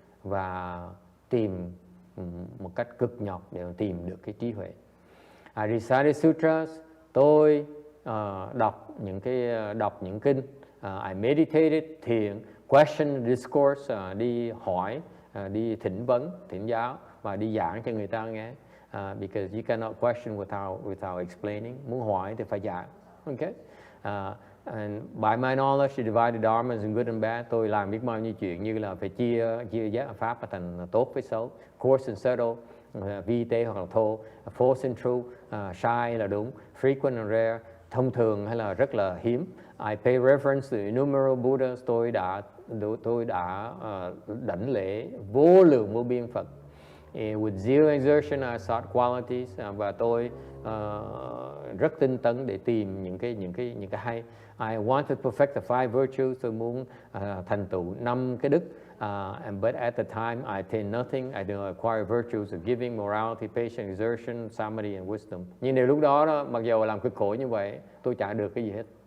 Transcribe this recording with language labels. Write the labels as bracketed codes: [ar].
[vi] Và tìm một cách cực nhọc để tìm được cái trí huệ. [en] I recited sutras, [vi] tôi đọc những kinh. [en] I meditated, [vi] thiền, [en] question, discourse, [vi] đi hỏi, đi thỉnh vấn, thỉnh giáo và đi giảng cho người ta nghe. [en] Because you cannot question without explaining. [vi] Muốn hỏi thì phải giảng. Okay? [en] And by my knowledge, to divide the dharmas in good and bad, [vi] tôi làm biết bao nhiêu chuyện, như là phải chia giác pháp thành tốt với xấu, [en] coarse and subtle, [vi] vi tế hoặc là thô, [en] false and true, [vi] sai là đúng, [en] frequent and rare, [vi] thông thường hay là rất là hiếm. [en] I pay reverence to innumerable Buddhas. [vi] Tôi đã đảnh lễ vô lượng vô biên Phật. [en] With zero exertion, I sought qualities, [vi] và tôi rất tinh tấn để tìm những cái hay. [en] I wanted to perfect the five virtues. [vi] Tôi muốn thành tựu 5 cái đức. [en] But at the time, I attained nothing. I did not acquire virtues of giving, morality, patience, exertion, samadhi and wisdom. [vi] Nhưng nếu lúc đó, mặc dù làm cực khổ như vậy, tôi chả được cái gì hết.